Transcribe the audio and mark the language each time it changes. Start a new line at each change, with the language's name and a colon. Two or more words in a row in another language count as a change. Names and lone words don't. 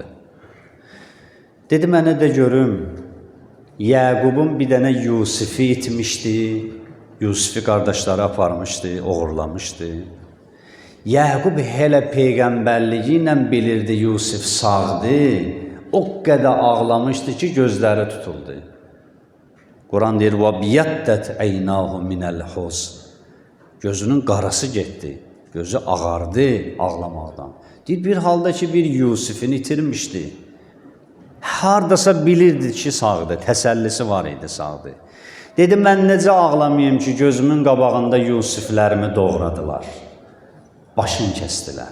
Azerbaijani: Dedi, mənə də görüm, Yəqubun bir dənə Yusifi itmişdi, Yusifi qardaşları aparmışdı, oğurlamışdı. Yəqub hələ peyğəmbərliyi ilə bilirdi Yusif sağdır, o qədər ağlamışdı ki, gözləri tutuldu. Quran deyir,
Arabic: وَبِيَدَّتْ عَيْنَاهُ مِنَ الْحُزْنِ.
Azerbaijani: Gözünün qarası getdi, gözü ağardı ağlamaqdan. Deyir, bir halda ki, bir Yusifini itirmişdi. Hardasa bilirdi ki, sağdır, təsəllisi var idi, sağdır. Dedi, mən necə ağlamayayım ki, gözümün qabağında Yusiflərimi doğradılar, başını kəstilər.